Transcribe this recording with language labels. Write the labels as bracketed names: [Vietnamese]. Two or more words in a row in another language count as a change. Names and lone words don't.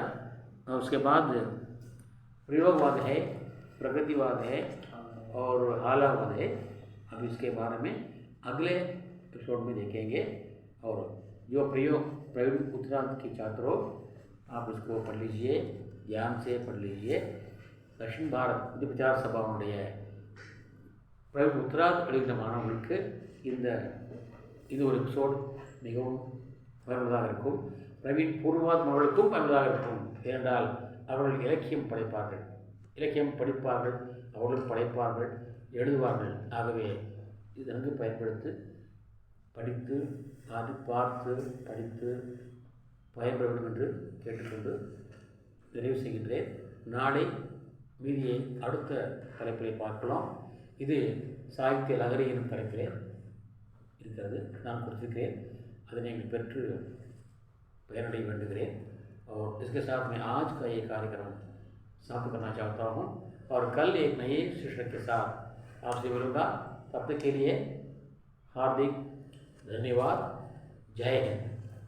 [Hindi] और उसके बाद प्रयोगवाद है, प्रगतिवाद है और हालावाद है. अब इसके बारे में अगले एपिसोड में देखेंगे. और जो प्रयोग प्रवीण उत्तरांत की छात्रों, आप इसको पढ़ लीजिए, ध्यान से पढ़ लीजिए. [Tamil] दक्षिण भारत विचार சபாவுடைய பிரவீன் உத்தராத் எழுதின மாணவர்களுக்கு இது ஒரு எபிசோட் மிகவும் பயனுள்ளதாக இருக்கும். பிரவீன் பூர்வாத் மாணவர்களுக்கும் பயனுள்ளதாக இருக்கும். ஏனென்றால் அவர்கள் இலக்கியம் படிப்பார்கள், அவர்கள் படைப்பார்கள், எழுதுவார்கள். ஆகவே இது நன்கு பயன்படுத்தி படித்து பார்த்து படித்து பயன்பெற வேண்டும் என்று கேட்டுக்கொண்டு நிறைவு செய்கின்றேன். நாளை மீதியை அடுத்த தலைப்பிலே பார்க்கலாம். இது சாகித்ய லகரி எனும் தலைப்பிலே இருக்கிறது, நான் கொடுத்திருக்கிறேன். அதை நீங்கள் பெற்று பயனடைய வேண்டுகிறேன். [Hindi] और इसके साथ मैं आज का ये कार्यक्रम समाप्त करना चाहता हूँ और कल एक नए शीर्षक के साथ आपसे मिलूँगा. तब तक के लिए हार्दिक धन्यवाद. जय हिंद.